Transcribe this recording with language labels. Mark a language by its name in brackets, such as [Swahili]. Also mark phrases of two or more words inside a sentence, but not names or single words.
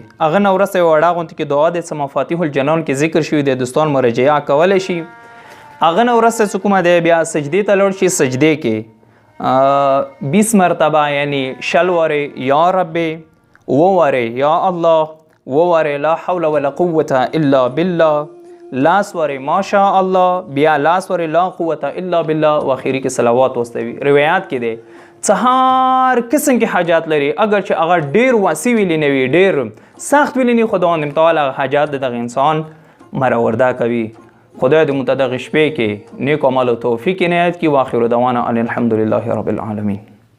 [Pashto] هغه نورسته وړه غونډه کې دعا د مفاتيح الجنان کې ذکر شوی دی، دوستان مراجعه کولای شي. هغه نورسته چې کومه دی بیا سجدې ته لاړ شي، سجدې کې 20 مرتبه یعنی 60 واره [Arabic] یا رب، [Pashto] 2 واره [Arabic] یا الله، [Pashto] 2 واره [Arabic] لا حول ولا قوة الا بالله، [Pashto] لاس واره [Arabic] ما شاء الله، [Pashto] بیا لاس واره [Arabic] لا قوة الا بالله [Pashto] و اخیری کې صلوات واستوي. روایت کې دی هر قسم کې حاجات لري، اگر چې هغه ډیر واسع ویلی نه وي، ډیر سخت ویلی نه، خداوند تعالی حاجات دغه انسان برآورده کوي. خدای دې متدغ شپې کې نیک عمل او توفیق عنایت کړي. [Arabic] واخر دعوانا ان الحمد لله رب العالمین.